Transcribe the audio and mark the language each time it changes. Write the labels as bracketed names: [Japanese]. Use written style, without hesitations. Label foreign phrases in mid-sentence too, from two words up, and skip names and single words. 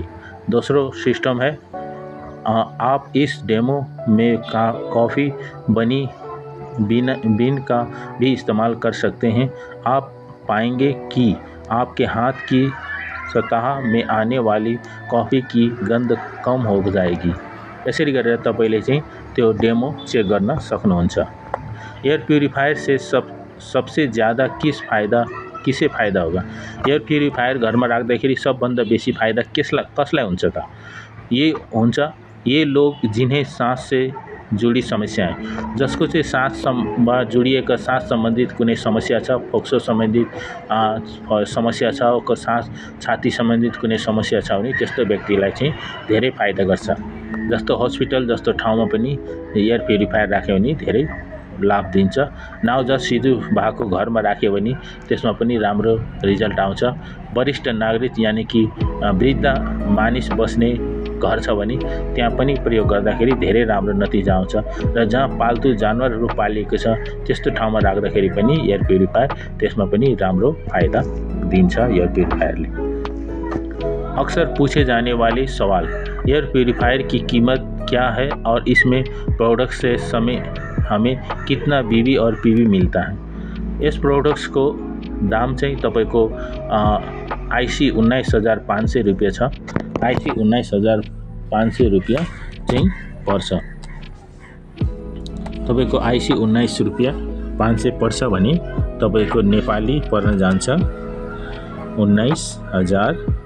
[Hindi] दूसरा सिस्टम है, आप इस डेमो में कॉफ़ी बनी बीन का भी इस्तेमाल कर सकते हैं। आप पाएंगे कि आपके हाथ की सतह में आने वाली कॉफ़ी की गंध कम हो जाएगी। [Nepali] यसरी गरेर तपाईले चाहिँ त्यो डेमो चेक गर्न सक्नुहुन्छ। [English] air purifier [Hindi] से सबसे ज़्यादा किसे फायदा होगा? [English] air purifier [Nepali] घरमा राख्दाखेरि सबभन्दा बेसी फायदा कसलाई हुन्छ त? [Hindi] ये लोग जिन्हें सांस से जुडी समस्या [Nepali] जसको चाहिँ सासमा जोडिएका सास सम्बन्धित कुनै समस्या छ, फोक्सो सम्बन्धित समस्या छ, सास छाती सम्बन्धित कुनै समस्या छ भने त्यस्तो व्यक्तिलाई चाहिँ धेरै फाइदा गर्छ। जस्तो हस्पिटल जस्तो ठाउँमा पनि [English] air purifier [Nepali] राख्यो भने धेरै लाभ दिन्छ। नवजात शिशु भएको घरमा राख्यो भने त्यसमा पनि राम्रो रिजल्ट आउँछ। वरिष्ठ नागरिक [Hindi] यानि कि [Nepali] वृद्ध मानिस बस्ने घर छ भने त्यहाँ पनि प्रयोग गर्दाखेरि धेरै राम्रो नतिजा आउँछ। र जहाँ पाल्तु जानवरहरू पालिएको छ त्यस्तो ठाउँमा राख्दाखेरि पनि [English] air purifier [Nepali] त्यसमा पनि राम्रो फाइदा दिन्छ [English] air purifierले। [Hindi] अक्सर पूछे जाने वाले सवाल, [English] air purifier [Hindi] की कीमत क्या है और इसमें प्रोडक्ट से समय हमें कितना बीबी और पीबी मिलता है। इस प्रोडक्ट्स को [Nepali] दाम चाहिँ तपाईको आईसी 19,500 रुपैयाँ छ। आईसी 19,500 रुपैयाँ चाहिँ पर्छ। तपाईको आईसी 19,500 पर्छ भने तपाईको नेपाली पर्न जान्छ 19,000।